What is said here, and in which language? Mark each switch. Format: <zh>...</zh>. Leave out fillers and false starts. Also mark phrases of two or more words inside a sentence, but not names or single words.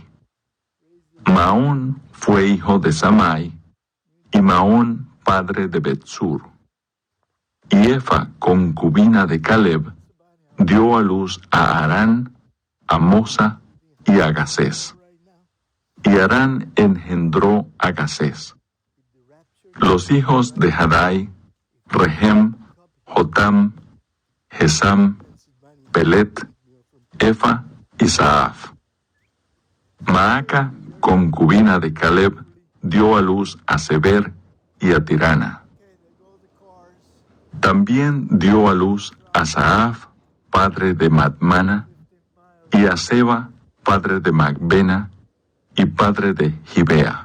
<es>Maón fue hijo de Samai, y Maón padre de Betsur. Y Efa, concubina de Caleb, dio a luz a Harán, a Mosa y a Gasés. Y Harán engendró a Gasés. Los hijos de Hadai, Rehem, Jotam, Gesam, Pelet, Efa y Saaf. Maaca, concubina de Caleb, dio a luz a Seber y a Tirana. También dio a luz a Saaf, padre de Madmana, y a Seba, padre de Macbena, y padre de Gibea.</es>